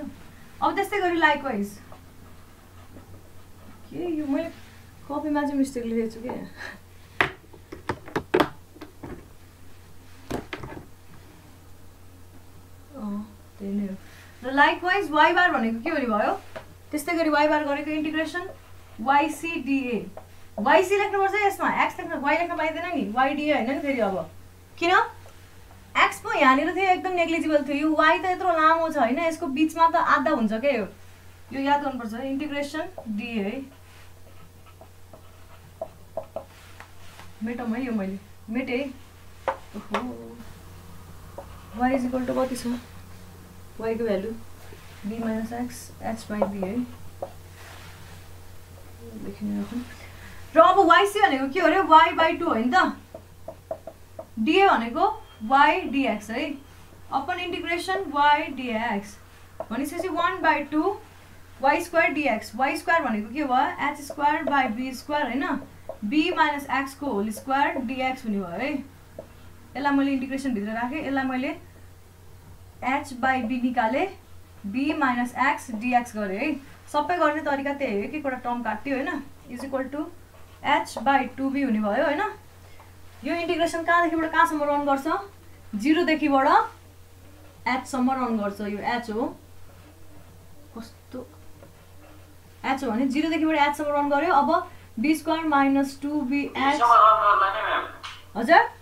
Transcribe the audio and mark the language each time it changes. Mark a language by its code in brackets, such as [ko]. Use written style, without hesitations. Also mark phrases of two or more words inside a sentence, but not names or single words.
[ne] अब त्यस्तै गरी लाइकवाइज के यो मैले कपीमा चाहिँ मिस्टेक लेखेको छु के, त्यही नै हो। र लाइकवाइज y बार भनेको के हुने भयो, त्यस्तै गरी y बार गरेको [en] integration yc dA, [ne] yc लेख्नुपर्छ यसमा, x लेख्न y लेख्न पाइदैन नि, y dA हैन नि फेरि। अब किन x पो यहाँनिर थियो एकदम नेग्लिजिबल थियो, यो y त यत्रो लामो छ हैन, यसको बीचमा त आधा हुन्छ के यो याद गर्नुपर्छ। [en] integration dA [ne] है, मेटौँ है यो मैले मेटे, ओहो [en] y is equal to [ne] कति छ, y को भ्यालु [en] b minus x h by b [ne] है लेखिनु र अब yc भनेको के हो रे y by [en] 2 हैन त dA भनेको y dx है upon integration y dx भनेपछि 1 by 2 y square dx y square [ne] भनेको के भयो [en] h square by b square [ne] हैन [en] b minus x [ne] को [en] whole square dx [ne] हुने भयो है यसलाई मैले इंटीग्रेशन भित्र राखे यसलाई मैले [en] h by b [ne] निकाले [en] b minus x dx [ne] गरे है सबै गर्ने तरिका त्यही हो एक एकवटा टर्म काट्यो हैन [en] is equal to h by 2b [ne] हुने भयो हैन यो इंटीग्रेशन कहाँदेखिबाट कहाँसम्म रन गर्छ 0 देखिबाट h सम्म रन गर्छ यो h हो कस्तो h हो भने 0 देखिबाट h सम्म रन गर्यो अब [en] b square minus 2bh [ne] हजुर